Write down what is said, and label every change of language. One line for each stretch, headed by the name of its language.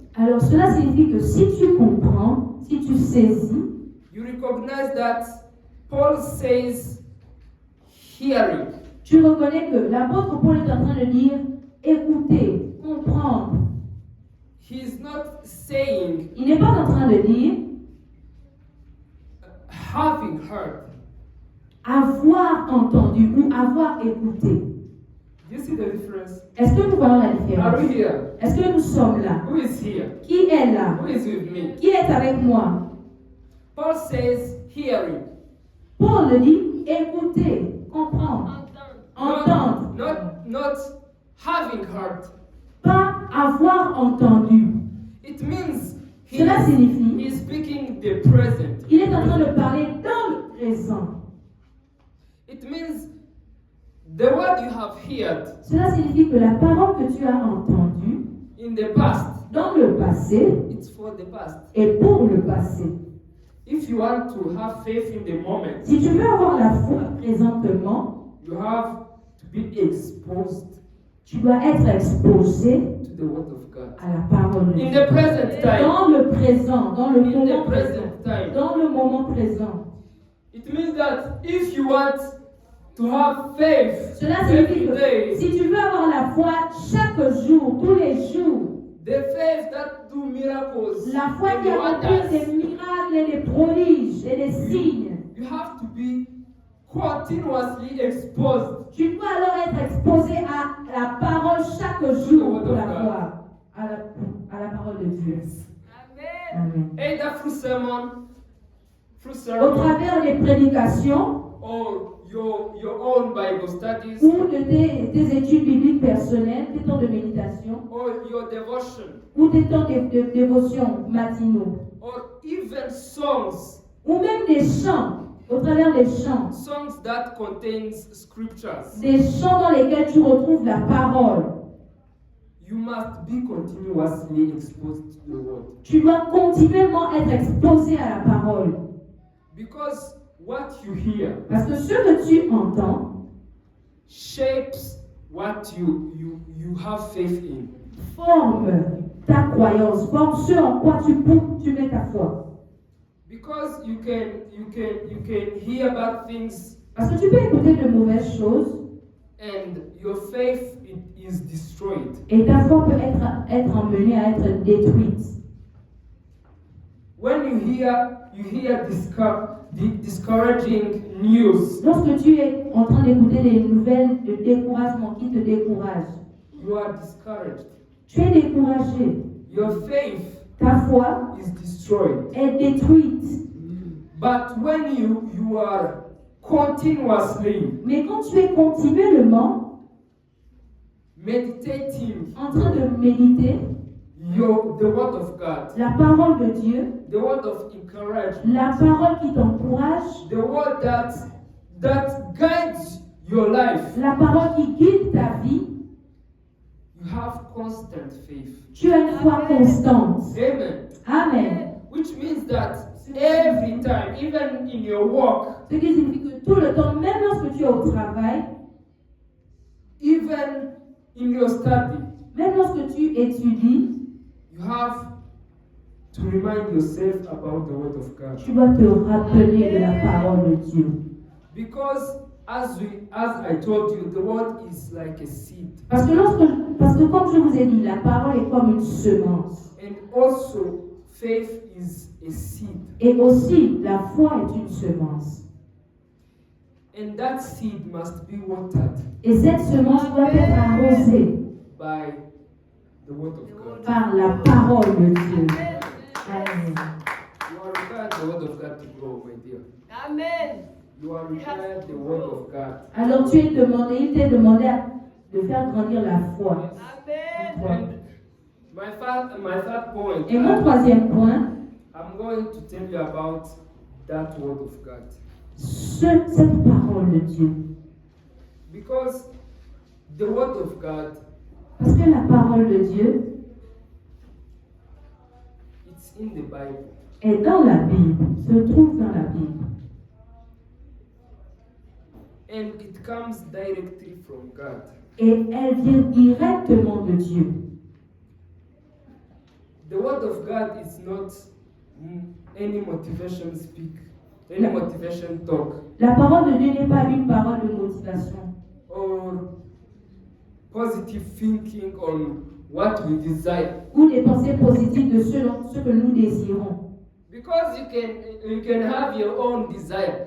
French: Alors cela signifie que si tu comprends, si tu saisis,
English: you recognize that Paul says hearing.
French: tu reconnais que l'apôtre Paul est en train de dire écouter, comprendre.
English: He is not saying
French: Il n'est pas en train de dire
English: having heard.
French: avoir entendu ou avoir écouté.
English: Do you see the difference?
French: Est-ce que nous voyons la
English: Are
French: différence?
English: we here?
French: Est-ce que nous sommes là?
English: Who is here?
French: Qui est là?
English: Who is with me?
French: Qui est avec moi?
English: Paul says hearing.
French: Paul dit écouter, comprendre, Entendre. entendre.
English: Not having heard.
French: pas avoir entendu.
English: It means
French: Cela signifie
English: he's speaking the present.
French: qu'il est en train de parler dans le présent.
English: It means the word you have heard
French: Cela signifie que la parole que tu as entendue
English: in the past,
French: dans le passé
English: it's for the past.
French: est pour le passé.
English: If you want to have faith in the moment,
French: Si tu veux avoir la foi présentement,
English: you have to be exposed
French: tu dois être exposé
English: to the word of God.
French: à la parole de
English: In
French: Dieu.
English: the present time,
French: Dans le présent, dans le
English: in the
French: moment présent.
English: present time,
French: Dans le moment présent.
English: it means that if you want to have faith
French: Cela signifie
English: every
French: que
English: day,
French: si tu veux avoir la foi chaque jour, tous les jours,
English: the faith that do miracles
French: la foi
English: and
French: qui accomplit des
English: wonders,
French: miracles et des prodiges et des signes,
English: you have to be continuously exposed.
French: tu dois alors être exposé à la parole chaque jour pour la foi, à la parole de Dieu.
English: Amen.
French: Amen.
English: Either through
French: Au
English: sermon,
French: travers des prédications
English: or your own Bible studies,
French: ou de tes études bibliques personnelles, tes temps de méditation
English: or your devotion,
French: ou tes temps de dévotion matinaux
English: or even songs,
French: ou même des chants, au travers des chants,
English: songs that contains scriptures.
French: des chants dans lesquels tu retrouves la parole.
English: You must be continuously exposed to the word.
French: Tu dois continuellement être exposé à la parole.
English: Because what you hear
French: Parce que ce que tu entends
English: shapes what you have faith in.
French: forme ta croyance, forme ce en quoi tu mets ta foi.
English: Because you can hear bad things
French: Parce que tu peux écouter de mauvaises choses
English: and your faith is destroyed.
French: et ta foi peut être emmenée à être détruite.
English: When you hear discouraging news,
French: Lorsque tu es en train d'écouter des nouvelles de découragement qui te découragent,
English: you are discouraged.
French: tu es découragé.
English: Your faith
French: Ta foi
English: is destroyed.
French: est détruite.
English: But when you are continuously
French: Mais quand tu es continuellement
English: meditating
French: en train de méditer
English: the word of God,
French: la parole de Dieu,
English: the word of encouragement,
French: la parole qui t'encourage,
English: the word that guides your life,
French: la parole qui guide ta vie,
English: you have constant faith.
French: tu as une foi constante.
English: Amen.
French: Amen.
English: Which means that every time, even in your work,
French: Ce qui signifie que tout le temps, même lorsque tu es au travail,
English: even in your study,
French: même lorsque tu étudies,
English: you have to remind yourself about the word of God.
French: tu dois te rappeler de la parole de Dieu.
English: Because as I told you, the word is like a seed.
French: Parce que comme je vous ai dit, la parole est comme une semence.
English: And also, faith is a seed.
French: Et aussi, la foi est une semence.
English: And that seed must be watered
French: Et cette semence doit être arrosée
English: by the word of God.
French: par la parole de Dieu. Amen.
English: You are required the word of God to grow, my dear.
French: Amen.
English: You are required the word of God.
French: Alors il t'est demandé de faire grandir la foi. Amen.
English: And my third point,
French: Et mon troisième point,
English: I'm going to tell you about that word of God.
French: cette parole de Dieu.
English: Because the word of God,
French: Parce que la parole de Dieu
English: it's in the Bible.
French: est dans la Bible, se trouve dans la Bible.
English: And it comes directly from God.
French: Et elle vient directement de Dieu.
English: The word of God is not any motivation speak, any motivation talk,
French: La parole de Dieu n'est pas une parole de motivation
English: or positive thinking on what we desire.
French: ou des pensées positives de ce que nous désirons.
English: Because you can have your own desire,